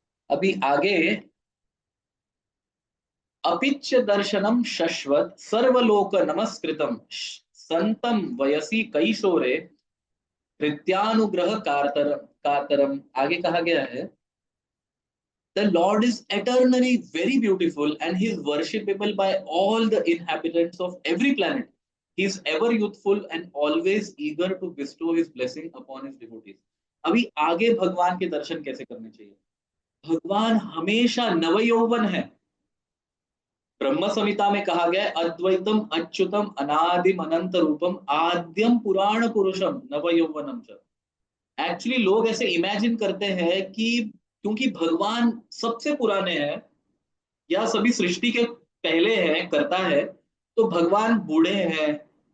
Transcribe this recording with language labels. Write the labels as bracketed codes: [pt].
[hi] अभी आगे, [sa] अपिच्य दर्शनम शश्वत सर्वलोक नमस्कृतम संतम वयसी कैशोरे हृत्यानुग्रह कातरम। [hi] आगे कहा गया है, [en] the Lord is eternally very beautiful and he is worshipable by all the inhabitants of every planet. He is ever youthful and always eager to bestow his blessing upon his devotees. [hi] अभी आगे भगवान के दर्शन कैसे करने चाहिए? भगवान हमेशा नवयौवन है। ब्रह्म संहिता में कहा गया है, [sa] अद्वैतम अच्युतम अनादिम अनंत रूपम आद्यम पुराण पुरुषम नवयौवनम च। [hi] एक्चुअली लोग ऐसे इमेजिन करते हैं कि क्योंकि भगवान सबसे पुराने हैं या सभी सृष्टि के पहले हैं, करता है, तो भगवान बूढ़े हैं।